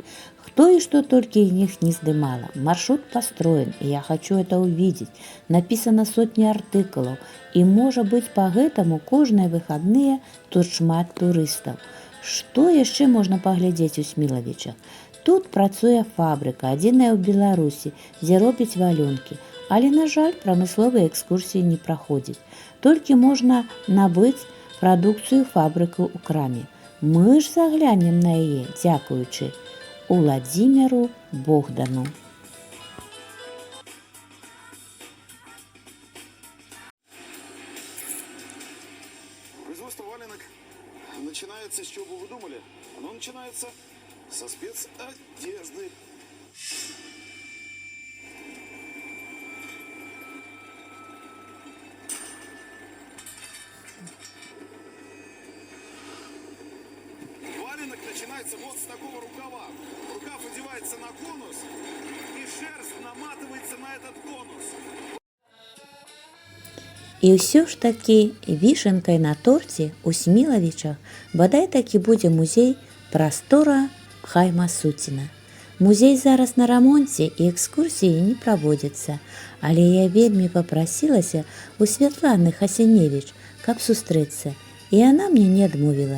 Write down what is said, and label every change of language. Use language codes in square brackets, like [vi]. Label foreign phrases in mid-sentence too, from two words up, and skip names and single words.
[be] Хто і што толькі іх не здымала. [ru] Маршрут построен, и я хочу это увидеть. [be] Написано сотні артыкулаў, і можа быць па гэтаму кожныя выхадныя тут шмат турыстаў. Што яшчэ можна паглядзець у Смілавічах? Тут працуе фабрыка, адзіная ў Беларусі, дзе робяць валёнкі. Але, на жаль, прамысловыя экскурсіі не праходзяць. Толькі можна набыць прадукцыю фабрыку ў краме. Мы ж заглянем на яе, дзякуючы Уладзіміру Богдану. [ru] Производство валенок начинается с чего бы вы думали? Оно начинается со спецодежды. Валенок начинается вот с такого рукава. Рукав одевается на конус, и шерсть наматывается на этот конус. [be] І ўсё ж такі вішенкай на торце ў Смілавічах бадай такі будзе музей «Прастора Хайма Суціна». Музей зараз на рамонце і экскурсіі не праводзяцца, але я вельмі папрасілася ў Святланы Хасіневіч, каб сустрэцца, і яна мне не адмовіла.